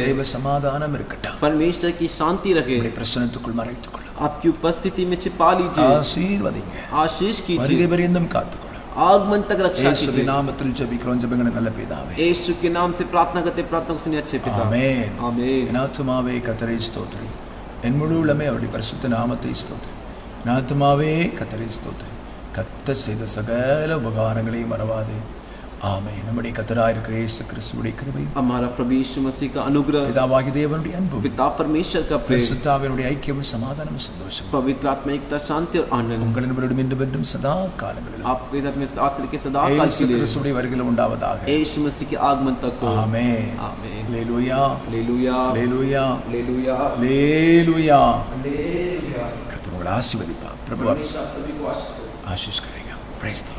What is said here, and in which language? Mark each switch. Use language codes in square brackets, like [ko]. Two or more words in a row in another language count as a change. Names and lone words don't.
[ta] தேவ சமாதானம் இருக்கட்டும். [hi] परमेश्वर की शांति रहे। [ta] உம்முடைய பிரசன்னத்துக்குள் மறைத்துக் கொள்ளும். [hi] आपकी उपस्थिति में छिपा लीजिए, [ta] ஆசீர்வதிங்க. [hi] आशीष कीजिए, [ta] வருகை பரியந்தம் காத்துக்கொள்ளும். [hi] आगमन तक रक्षा [ta] இயேசுவின் [hi] कीजिए। [ta] நாமத்தில் ஜெபிக்கிறோம் ஜெபங்களை நல்ல பிதாவே. [hi] यीशु के नाम से प्रार्थना करते, प्रार्थना को सुनिए अच्छे पिता। [ta] ஆமென். [hi] आमीन। [ta] என் ஆத்துமாவே கர்த்தரை ஸ்தோத்திரி. என் முழு உள்ளமே அவருடைய பரிசுத்த நாமத்தை ஸ்தோத்திரி. என் ஆத்துமாவே கர்த்தரை ஸ்தோத்திரி. கர்த்தர் செய்த சகல உபகாரங்களையும் மறவாதே. ஆமென். நம்முடைய கர்த்தராய் இருக்கிற இயேசு கிறிஸ்துவின் கிருபை, [hi] हमारा प्रभु यीशु मसीह का अनुग्रह, [ta] பிதாவாகிய தேவனுடைய அன்பு, [hi] पिता परमेश्वर का प्रेम, [ta] பரிசுத்தாவினுடைய ஐக்கியமும் சமாதானமும் சந்தோஷம் [hi] पवित्र आत्मा एकता, शांति और आनंद [ta] உங்களிடம் இன்று என்றும் सदा காலங்களிலும் [hi] आपके साथ में आज के सदा काल [ta] இயேசு [hi] के लिए [ta] கிறிஸ்துவின் வருகையில் உண்டாவதாக. [hi] यीशु मसीह के आगमन तक हो। [ta] ஆமென். [hi] आमीन। [ta] அல்லேலூயா. [hi] हालेलुया, [ta] அல்லேலூயா. [hi] हालेलुया, [ta] அல்லேலூயா. [hi] हालेलुया। [ta] கர்த்தர் உங்களை ஆசீர்வதிப்பார். பிரபு [hi] परमेश्वर आप सभी को आशीष करे। आशीष करेगा. [en] Praise the Lord.